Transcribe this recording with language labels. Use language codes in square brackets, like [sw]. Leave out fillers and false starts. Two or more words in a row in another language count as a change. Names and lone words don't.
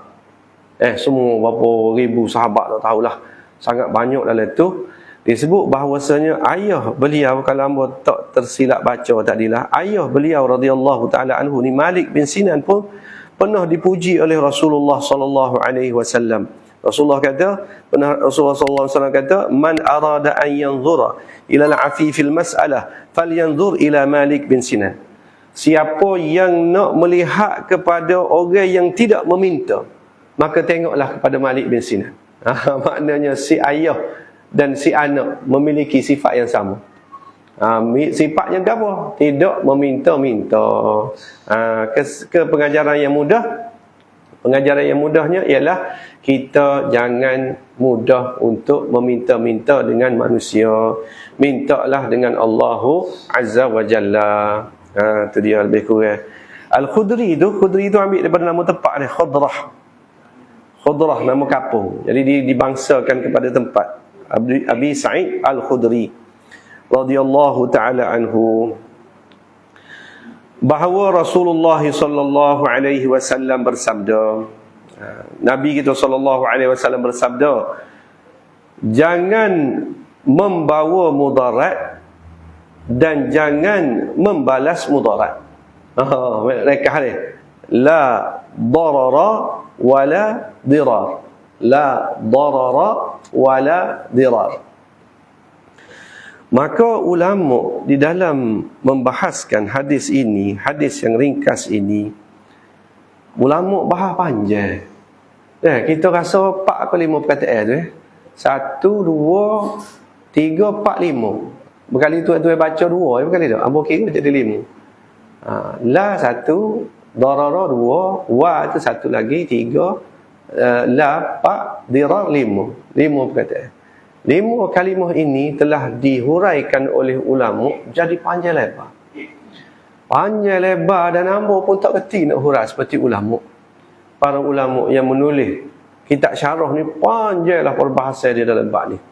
[ms] Semua berapa ribu sahabat tak tahulah, sangat banyak dalam tu. Disebut bahawasanya ayah beliau, kalau hamba tak tersilap baca tadilah, ayah beliau [ar] رضي الله تعالى عنه [ms] ni Malik bin Sinan pun pernah dipuji oleh Rasulullah [ar] صلى الله عليه وسلم. رسول الله صلى الله عليه وسلم kata, "من أراد أن ينظر إلى العفيف المسألة فلينظر إلى مالك بن سنان." [ms] Siapa yang nak melihat kepada orang yang tidak meminta, maka tengoklah kepada Malik bin Sinan. Maknanya si ayah dan si anak memiliki sifat yang sama. Sifatnya apa? Tidak meminta-minta. Ke pengajaran yang mudah. Pengajaran yang mudahnya ialah kita jangan mudah untuk meminta-minta dengan manusia. Mintalah dengan [ar] الله عز وجل. [ms] Itu dia lebih kurang. Al-Khudri itu ambil daripada nama tempat dia, Khudrah nama kampung. Jadi dibangsakan kepada tempat. Abi Sa'id Al-Khudri [ar] رضي الله تعالى عنه, [ms] bahawa Rasulullah [ar] صلى الله عليه وسلم [ms] bersabda, Nabi kita [ar] صلى الله عليه وسلم [ms] bersabda, jangan membawa mudarat dan jangan membalas mudarat. Mereka ni [ar] لا ضرر ولا ضرار. لا ضرر ولا ضرار. [ms] Maka ulama di dalam membahaskan hadis ini, hadis yang ringkas ini, ulama bahas panjang. Kita rasa 4 atau 5 perkataan tu. 1, 2, 3, 4, 5. Berkali tu baca 2, berkali tu. Ambo kira jadi 5. La 1, darara 2, wa tu 1 lagi 3, la 4, dirar 5. 5 perkataan. 5 kalimah ini telah dihuraikan oleh ulama jadi panjang lebar. Panjang lebar dan hamba pun tak kerti nak hurai seperti ulama. Para ulama yang menulis kitab syarah ni panjanglah perbahasan dia dalam bab ni.